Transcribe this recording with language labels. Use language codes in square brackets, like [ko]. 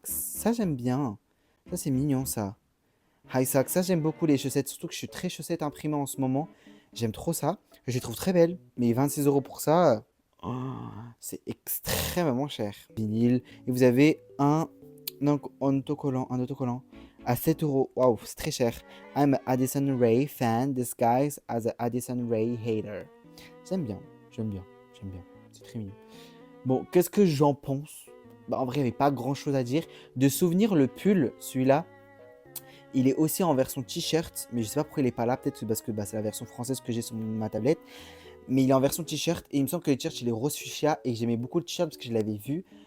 [fr] Ça, j'aime bien. Ça, c'est mignon, ça. High socks, ça j'aime beaucoup les chaussettes, surtout que je suis très chaussettes imprimées en ce moment. J'aime trop ça. Je les trouve très belles. Mais 26 € pour ça, oh, c'est extrêmement cher. Vinyle. Et vous avez un autocollant à 7 €. Waouh, c'est très cher. [en] I'm a Addison Rae fan disguised as a Addison Rae hater. [fr] J'aime bien. C'est très mignon. Bon, qu'est-ce que j'en pense? Bah, en vrai, il n'y avait pas grand chose à dire. De souvenir, le pull, celui-là, il est aussi en version t-shirt, mais je sais pas pourquoi il est pas là. Peut-être parce que c'est la version française que j'ai sur ma tablette. Mais il est en version t-shirt et il me semble que le t-shirt il est rose fuchsia et j'aimais beaucoup le t-shirt parce que je l'avais vu.